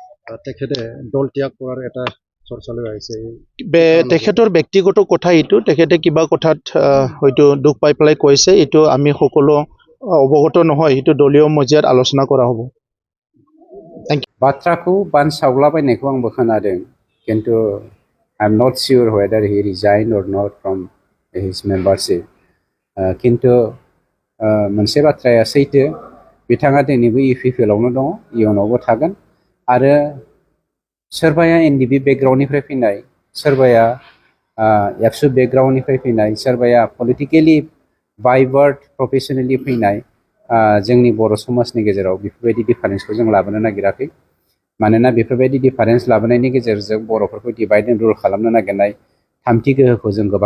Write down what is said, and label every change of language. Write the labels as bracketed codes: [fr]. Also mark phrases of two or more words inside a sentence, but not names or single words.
[as] তেখেতে দল ত্যাগ কৰাৰ এটা চৰ্চা লৈ আহিছে তেখেতৰ ব্যক্তিগত কথা এইটো তেখেতে কিবা কথাত হয়তো দুখ পাই পেলাই কৈছে এইটো আমি সকলো অৱগত নহয় এইটো দলীয় মজিয়াত আলোচনা কৰা হ'ব [brx] बाथ्राखौ बानसावलाबायनायखौ आंबो खोनादों किन्तु [en] I am not sure whether he resigned or not from his membership [brx] किन्तु मोनसे बाथ्राया सैथो बिथाङा दिनैबो UPPL आवनो दङ इयुनावबो थागोन आरो सोरबाया NDP बेकग्राउन्डनिफ्राय फैनाय सोरबाया एबसु बेकग्राउन्डनिफ्राय फैनाय सोरबाया पलिटिकेलि बाइबार्ड प्रफेसनेलि फैनाय जोंनि बर' समाजनि गेजेराव बेफोरबायदि डिफारेन्सखौ जों लाबोनो नागिराखै मानोना बेफोरबायदि डिफारेन्स लाबोनायनि गेजेरजों बर'फोरखौ [en] divide and rule [brx] खालामनो नागिरनाय थामथि गोहोखौ जों गोबां